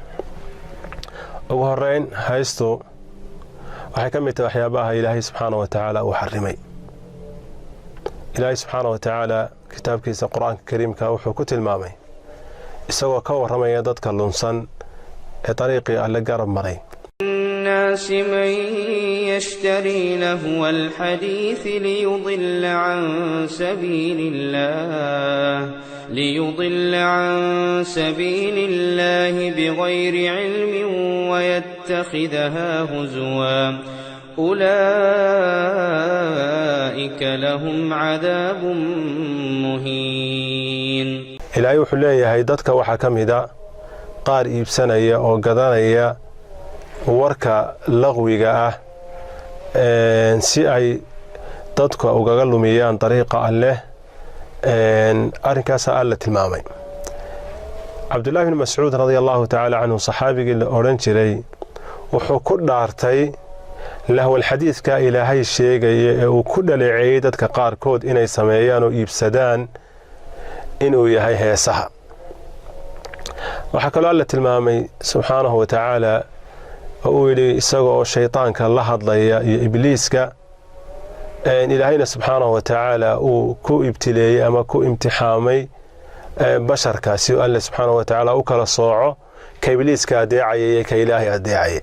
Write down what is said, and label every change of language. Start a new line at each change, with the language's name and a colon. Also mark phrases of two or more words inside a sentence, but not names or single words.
Somali: ugu horeyn haysto waxay ka mid tahay waxyaabaha ilaahay
Arabic: سبحانه وتعالى
Somali: uu xarimay. ilaahay
Arabic: سبحانه وتعالى
Somali: kitaabkiisa qur-aanka kariimka wuxuu ku tilmaamay isagoo ka warramaya dadka lunsan ee dariiqii alle garab maray.
Arabic: الناس من يشتري لهو الحديث ليضل عن سبيل الله بغير علم ويتخذها هزوا أولئك لهم عذاب مهين.
Somali: إلهي wuxuu leeyahay dadka waxaa ka mida qaar iibsanaya oo gadanaya warka laqwiga ah si ay dadka ugaga lumiyaan dariiqa alleh. arrinkaas alla tilmaamay. Cabdullah ibn Mas'ud
Arabic: رضي الله تعالى عنه
Somali: saxaabigii la oran jiray wuxuu ku dhaartay lahwal xadiiska ilaahay sheegaya ee uu ku dhaleeceeyay dadka qaarkood inay sameeyaan oo iibsadaan inuu yahay heesaha. waxa kaloo alla tilmaamay
Arabic: سبحانه وتعالى
Somali: oo yidhi isagoo shaytaanka la hadlaya iyo ibliiska ilaahayna
Arabic: سبحانه وتعالى
Somali: uu ku ibtileeyey ama ku imtixaamay basharkaasi oo alle
Arabic: سبحانه وتعالى
Somali: u kala sooco ka ibliiska adeecayay iyo ka ilaahay adeecayay.